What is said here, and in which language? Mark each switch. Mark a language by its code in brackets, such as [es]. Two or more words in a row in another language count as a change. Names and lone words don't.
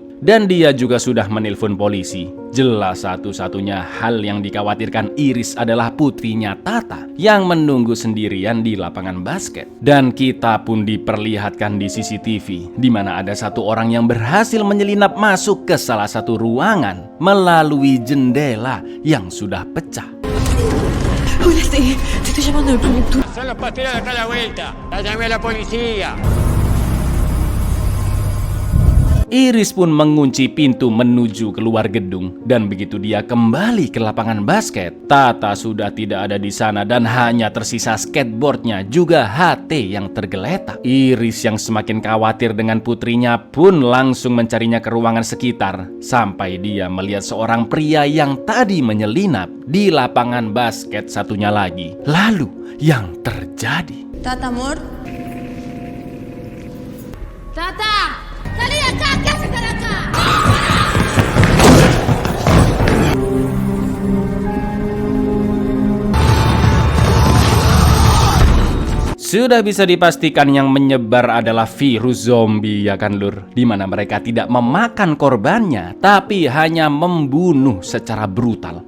[id] Dan dia juga sudah menelpon polisi. Jelas satu-satunya hal yang dikhawatirkan Iris adalah putrinya Tata yang menunggu sendirian di lapangan basket. Dan kita pun diperlihatkan di CCTV di mana ada satu orang yang berhasil menyelinap masuk ke salah satu ruangan melalui jendela yang sudah pecah. [es] Hola, te estoy llamando del productor. Son los pasteros de acá a la vuelta. La llamé a la policía. [id] Iris pun mengunci pintu menuju keluar gedung dan begitu dia kembali ke lapangan basket, Tata sudah tidak ada di sana dan hanya tersisa skateboardnya juga HT yang tergeletak. Iris yang semakin khawatir dengan putrinya pun langsung mencarinya ke ruangan sekitar sampai dia melihat seorang pria yang tadi menyelinap di lapangan basket satunya lagi. Lalu yang terjadi? [es] Tata, amor. ¡Tata! ¡Salí de acá! ¿Qué haces acá? [id] Sudah bisa dipastikan yang menyebar adalah virus zombie ya kan lur, di mana mereka tidak memakan korbannya tapi hanya membunuh secara brutal.